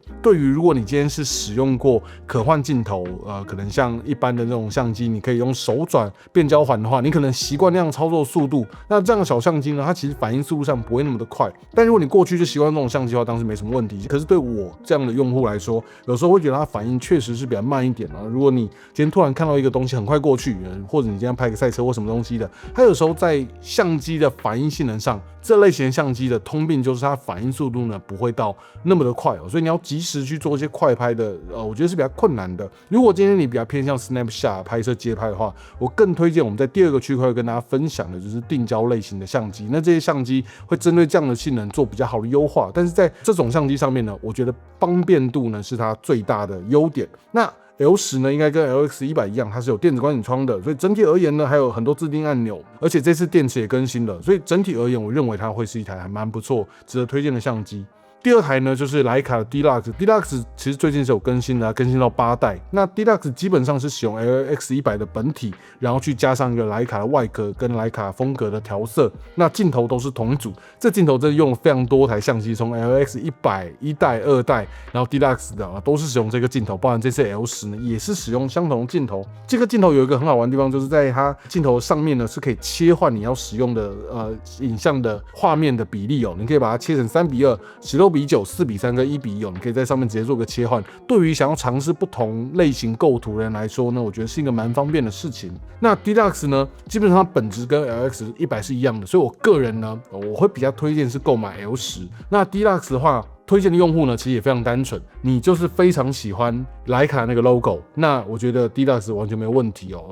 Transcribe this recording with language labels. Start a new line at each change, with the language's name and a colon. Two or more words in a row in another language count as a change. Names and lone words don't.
Chinese: 對於如果你今天是使用過可換鏡頭，可能像一般的那種相機，你可以用手轉變焦環的話，你可能習慣那樣操作速度。那這樣的小相機呢，它其實反應速度上不會那麼的快。但如果你過去就習慣這種相機的話，當時沒什麼問題。可是對我這樣的用戶來說，有時候會覺得它反應確實是比較慢一點啊。如果你今天突然看到一個東西很快過去，或者你今天拍個賽車或什麼東西的，它有時候在相機的反應性能上，這類型的相機的通病就是它反應速度呢不會到那麼的快哦，所以你要及時去做一些快拍的，我覺得是比較困難的。如果今天你比較偏向 Snapshot 拍攝街拍的話，我更推薦我們在第二個區塊跟大家分享的就是定焦類型的相機。那這些相機會針對這樣的性能做比較好的優化，但是在這種相機上面呢，我覺得方便度呢是它最大的優點。那L10呢，應該跟 LX100一樣，它是有電子觀景窗的，所以整體而言呢，還有很多自定按鈕，而且這次電池也更新了，所以整體而言，我認為它會是一台還蠻不錯、值得推薦的相機。第二台呢，就是徠卡的 Deluxe 其實最近是有更新的，更新到8代。那 Deluxe 基本上是使用 LX100 的本體，然後去加上一個徠卡的外殼跟徠卡風格的調色。那鏡頭都是同一組，這鏡頭真的用了非常多台相機，從 LX100 1代、2代，然後 Deluxe 的都是使用這個鏡頭，包含這次 L10呢也是使用相同的鏡頭。這個鏡頭有一個很好玩的地方，就是在它鏡頭上面呢是可以切換你要使用的影像的畫面的比例哦，你可以把它切成3:2、16:9、4:3跟1:1，你可以在上面直接做個切換。對於想要嘗試不同類型構圖的人來說呢，我覺得是一個蠻方便的事情。那 Deluxe 呢，基本上它本質跟 LX100 是一樣的，所以我個人呢，我會比較推薦是購買 L10。那 Deluxe 的話，推薦的用戶呢，其實也非常單純，你就是非常喜歡徠卡那個 logo， 那我覺得 Deluxe 完全沒有問題哦。